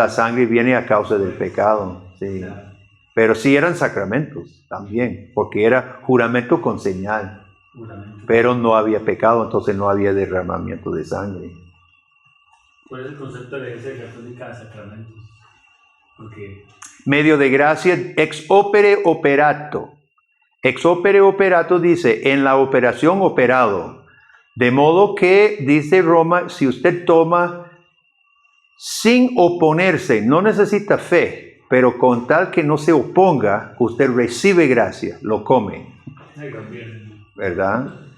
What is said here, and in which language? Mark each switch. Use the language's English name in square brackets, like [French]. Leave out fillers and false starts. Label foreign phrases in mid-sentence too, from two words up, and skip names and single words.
[Spanish] La sangre viene a causa del pecado, sí. Pero sí eran sacramentos también, porque era juramento con señal. Pero no había pecado, entonces no había derramamiento de sangre. ¿Cuál es el concepto de la Iglesia Católica de sacramentos? Porque Medio de gracia, [Latin] ex opere operato. Ex opere operato [Spanish] dice, en la operación operado. De modo que, dice Roma, si usted toma sin oponerse, no necesita fe, pero con tal que no se oponga, usted recibe gracia, lo come. ¿Verdad?